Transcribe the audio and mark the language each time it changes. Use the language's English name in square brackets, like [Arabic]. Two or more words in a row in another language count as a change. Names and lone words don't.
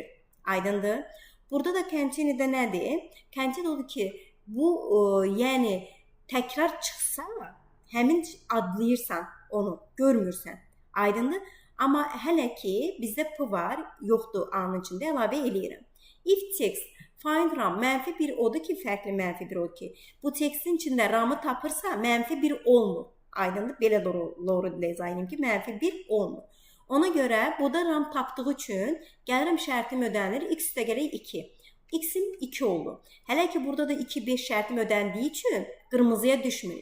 [Azerbaijani] Aydındır? Burada da continue-də nədir? Continue odur ki, bu, yəni təkrar çıxsa, həmin adlayırsan onu, görmürsən. Aydındır? Amma hələ ki, bizdə P var, yoxdur, A-nın içində əlavə eləyirəm. [English] If text find RAM [Azerbaijani] -1 odur ki, fərqli -1 odur ki, bu textin içində RAM-ı tapırsa, -1 olmur. Aydındır? Belə doğru dizaynım ki, -1 olmur. Ona görə, bu da RAM tapdığı üçün gəlirəm şərtim ödənilir, x üstə gələk 2. X-im 2 oldu. Hələ ki, burada da 2, 5 şərtim ödəndiyi üçün qırmızıya düşmür.